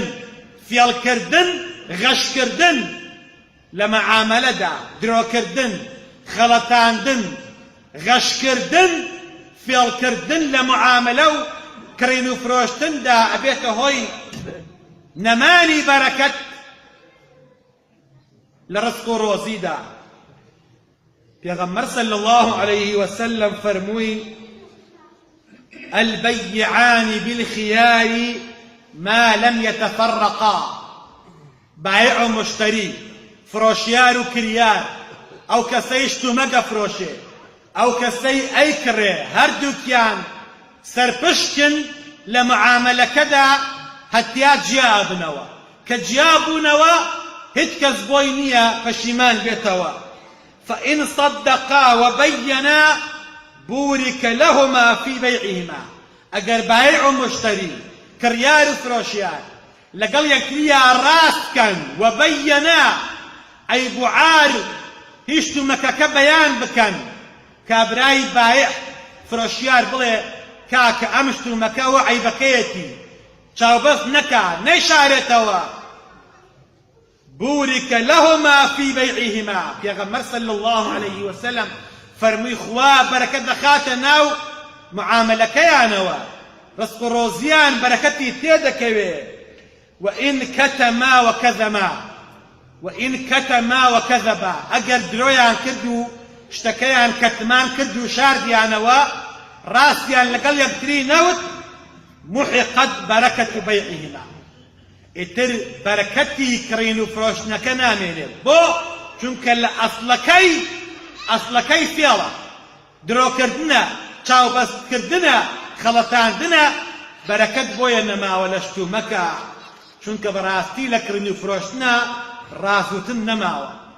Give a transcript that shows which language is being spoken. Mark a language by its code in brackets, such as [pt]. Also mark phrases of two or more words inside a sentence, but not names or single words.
[ckb] فێڵکردن، غەشکردن لە مەعامەلەدا، درۆکردن، خەڵەتاندن، غەشکردن، فێڵکردن لە معاملە و کڕین و فرۆشتندا ئەبێتە هۆی نەمانی بەرەکەت لە ڕزق و ڕۆزیدا. پێغەمبەر [ar] صلی الله عليه وسلم [ckb] فەرمووی [ar] البيعان بالخيار ما لم يتفرقا، [ckb] بایع و مشتری، فرۆشیار و کریار، ئەو کەسەی شتومەگە فرۆشێ، ئەو کەسەی ئەیکڕێ، هەردووکیان سەرپشکن لە معاملەکەدا هەتیا جیا بنەوە، کە جیا بوونەوە هیچ کەس بۆی نییە پەشیمان بێتەوە. [ar] فإن صدقا وبينا بورك لهما في بيعهما، [ckb] ئەگەر بایع و مشتری، کڕیار و فرۆشیار لەگەڵ یەکتریە ڕاستکەن وبەیەنا، ئەی بوعار هیچ تومەکەکە بەیان بکەن، کابرای بایع فرۆشیار بڵێ کاکە ئەم شتومەکەەوە عەیبەکەیەتی، چاوبەست نەکا، نەیشارێتەوە. [ar] بورك لهما في بيعهما، [ckb] پێغەمبەر [ar] صلی الله عليه وسلم [ckb] فەرمووی خوا بەرەکەت دەخاتە ناو معاملەکەیانەوە، ڕزق و ڕۆزیان بەرەکەتی تێدەکەوێ. [ar] وإن كتما وكذبا، وإن كتما وكذبا، [ckb] ئەگەر درۆیان کرد و شتەکەیان کەتمان کرد و شاردیانەوە، ڕاستیان لەگەڵ یەکتری نەوت، [ar] محقت بەرەکەت بەیعهما، [ckb] ئیتر بەرەکەتی کڕین و فرۆشتنەکە نامێنێت. بۆ؟ چونکە لە ئەسڵەکەی فێڵە، درۆکردنە، چاوبەستکردنە، خەڵەتاندنە، بەرەکەت بۆیە نەماوە لە شتومەکە، چونکە بەڕاستی لە کڕین و فرۆشتنە ڕاستوتن نەماوە.